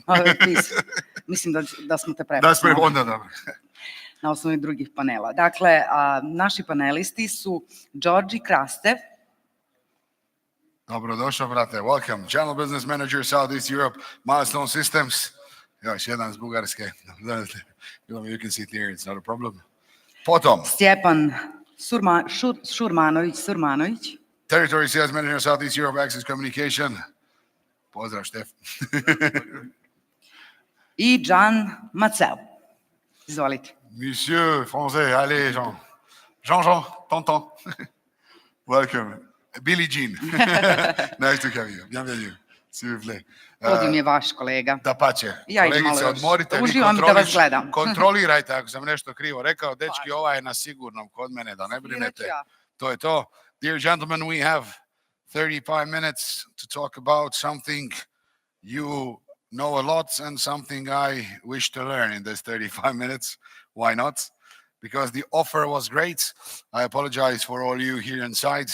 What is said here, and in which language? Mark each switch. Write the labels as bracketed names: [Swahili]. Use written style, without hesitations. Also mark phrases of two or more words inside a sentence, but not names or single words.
[Croatian] Mislim da smo te prepoznali. Onda dobro. Na osnovi drugih panela. Dakle, naši panelisti su Georgi, Krastev. Dobrodošao, brate. [English] Welcome. Channel Business Manager, Southeast Europe, Milestone Systems. [Croatian] Još jedan iz Bugarske. [English] You can sit here, it's not a problem. [Croatian] Potom. Stjepan Surmanovic. [English] Territory Sales Manager, Southeast Europe, Access Communication. [Croatian] Pozdrav, Štef. I Ridjan Mazel. Izvolite. [French] Monsieur Français, allez, Jean, tonton. [English] Welcome. Billie Jean. Nice to have you. [French] Bienvenue. S'il vous plaît. [Croatian] Podium je vaš, kolega. Da pače. Ja idem malo još. Odmorite, Uživam da vas gledam. Kontrolirajte ako sam nešto krivo rekao. Dečki, ovaj je na sigurnom kod mene, da ne brinete. To je to. [English] Dear gentlemen, we have 35 minutes to talk about something you know a lot and something I wish to learn in this 35 minutes. Why not? Because the offer was great. I apologize for all you here inside.